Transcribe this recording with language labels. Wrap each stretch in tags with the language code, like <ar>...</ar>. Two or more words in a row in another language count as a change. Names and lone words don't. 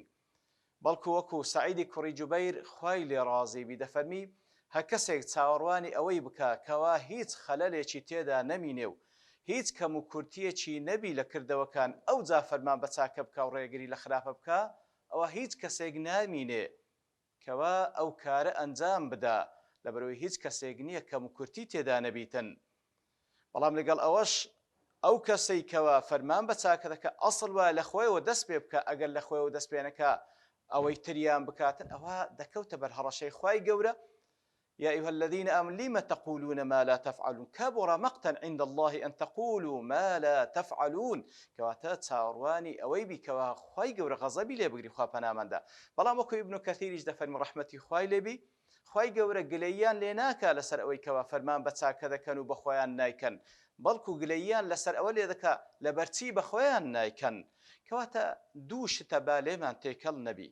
<ckb>بەڵکو وەکو سەعیدی کوڕی جوبەیر خوای لێ ڕازی بی دەفەرمی هەر کەسێک چاوەڕوانی ئەوەی بکە کەوا هیچ خەلەلێکی تێدا نەمینێ و هیچ کەم و کورتیەکی نەبی لە کردەوەکان ئەو جا فەرمان بە چاکە بکە و ڕێگری لە خراپە بکە، ئەوە هیچ کەسێک نامینێ کەوا ئەو کارە ئەنجام بدا لەبەرەوەی هیچ کەسێک نییە کەم و کورتی تێدا نەبیتن. بەڵام لەگەڵ ئەوەش ئەو کەسەی کەوا فەرمان بە چاکە دەکە ئەسڵ وایە لە خۆیەوە دەست پێ بکە، ئەگەر لە خۆیەوە دەست پێ نەکا ئەوەی تریان بکاتن ئەوە دەکەوتە بەر هەڕەشەی خوای گەورە.</ckb> <ar>يا أيها الذين آمنوا لم تقولون ما لا تفعلون كبر مقتا عند الله أن تقولوا ما لا تفعلون.</ar> <ckb>كواتا تاورواني أوي بي كوا خواي گەورە غەزەبی لێ بگری خوا پەنامەندا. بەڵام وەکو ئیبن کەثیریش دەفەرمی ڕەحمەتی خوای لێ بی خواي گەورە گلەییان لێ ناکا لەسەر ئەوەی کەوا فەرمان بە چاکە دەکەن و بە خۆیان نایکەن، بەڵکو گلەییان لەسەر ئەوە لێ دەکا لەبەرچی بە خۆیان نایکەن. کەواتە دوو شتە با لێمان تێکەڵ نەبی.</ckb>